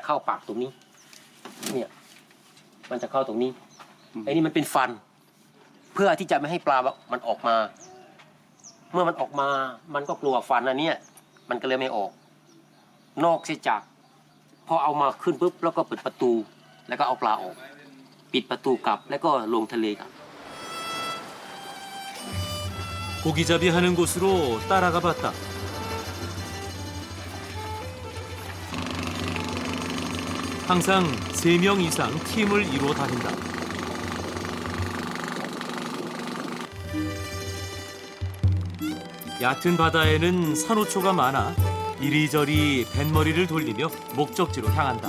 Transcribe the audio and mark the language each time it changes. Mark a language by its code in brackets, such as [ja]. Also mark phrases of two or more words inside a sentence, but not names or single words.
[th] เข้าปากตรงนี้เนี่ยมันจะเข้าตรงนี้ไอ้นี่มันเป็นฟันเพื่อที่จะไม่ให้ปลามันออกมาเมื่อมันออกมามันก็กลัวฟันอันเนี้ยมันก็เลยไม่ออกนอกเสียจากพอเอามาขึ้นปุ๊บแล้วก็เปิดประตูแล้วก็เอาปลาออกปิดประตูกลับแล้วก็ลงทะเลครับ [ko] 고기잡이 하는 곳으로 따라가 봤다. 항상 3명 이상 팀을 이루어 다닌다. 얕은 바다에는 산호초가 많아 이리저리 뱃머리를 돌리며 목적지로 향한다.